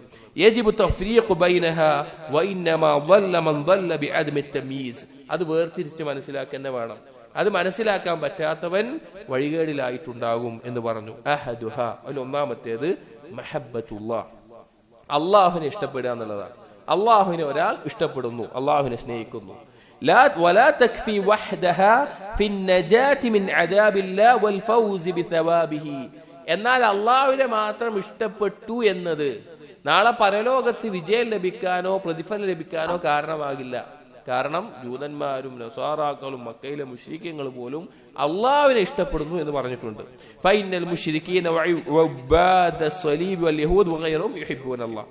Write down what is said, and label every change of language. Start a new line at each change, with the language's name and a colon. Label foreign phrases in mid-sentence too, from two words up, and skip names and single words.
Arabic: يجب تفريق بينها وإنما ضل من ضل بعدم تمييز.
Malayalam: അത് വേർതിരിച്ച് മനസ്സിലാക്കാൻ വേണം. അത് മനസ്സിലാക്കാൻ പറ്റാത്തവൻ വഴികേടിലായിട്ടുണ്ടാകും എന്ന് പറഞ്ഞു. അഹദുഹ, ഒന്നാമത്തേത് മഹബ്ബത്തുല്ലാഹ്, അള്ളാഹുവിനെ ഇഷ്ടപ്പെടുക എന്നുള്ളതാണ്. അള്ളാഹുവിനെ ഒരാൾ ഇഷ്ടപ്പെടുന്നു, അള്ളാഹുവിനെ സ്നേഹിക്കുന്നു.
Arabic: ولا تكفي وحدها في النجاة من عذاب الله والفوز بثوابه.
Malayalam: എന്നാൽ അള്ളാഹുവിനെ മാത്രം ഇഷ്ടപ്പെട്ടു എന്നത് നാളെ പരലോകത്ത് വിജയം ലഭിക്കാനോ പ്രതിഫലം ലഭിക്കാനോ കാരണമാകില്ല. കാരണം ജൂതന്മാരും നസാറാക്കളും മക്കയിലെ മുശ്രിക്കീങ്ങൾ പോലും അള്ളാഹുവിനെ ഇഷ്ടപ്പെടുന്നു എന്ന് പറഞ്ഞിട്ടുണ്ട്.
Arabic: فإن المشركين وعباد صليب واليهود وغيرهم يحبون الله.